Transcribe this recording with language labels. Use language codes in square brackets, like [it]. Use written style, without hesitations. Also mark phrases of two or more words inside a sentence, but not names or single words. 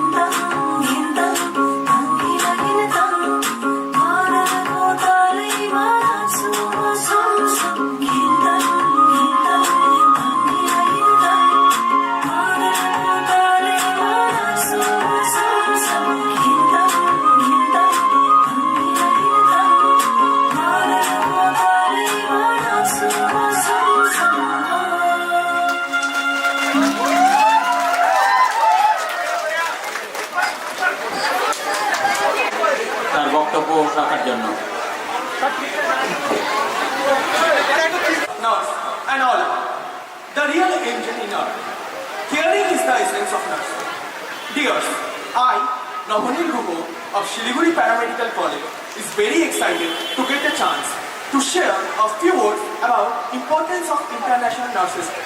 [ne] आदरको तालैमा नाच्छु म सँगसँग आदरको तालैमा नाच्छु म सँगसँग आदरको तालैमा नाच्छु म सँगसँग [bn] তার বক্তব্য রাখার জন্য। [en] Nurse and all. The real angel in her. Caring is the essence of nursing. Dears, I, Navani Guho of Shiliguri Paramedical College, is very excited to get a chance to share a few words about importance of International Nurses Day.